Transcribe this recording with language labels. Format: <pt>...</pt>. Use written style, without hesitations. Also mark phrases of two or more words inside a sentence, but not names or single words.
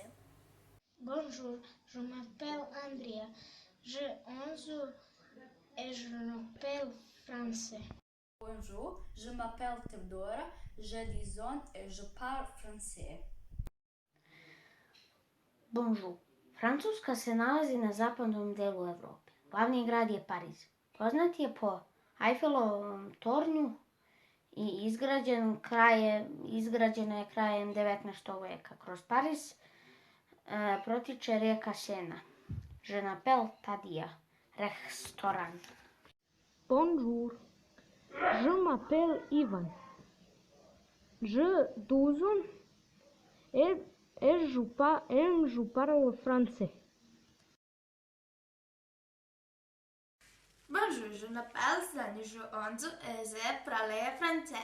<fr>Bonjour, je m'appelle Andrea, j'ai 11 ans et je parle français. Bonjour, je m'appelle Teodora, j'ai 10 ans et je parle français. Bonjour.</fr> <sr>Francuska se nalazi na zapadnom delu Evrope. Glavni grad je Pariz. Poznat je po Eiffelovom tornju i izgrađena je krajem 19. veka. Kroz Pariz protiče rijeka Sena.</sr> <fr>Je m'appelle Tadia, restoran. Bonjour, je m'appelle Ivan. J'ai 12 ans et je parle français. Bonjour, je m'appelle Sani, j'ai 11 ans et je parle français.</fr>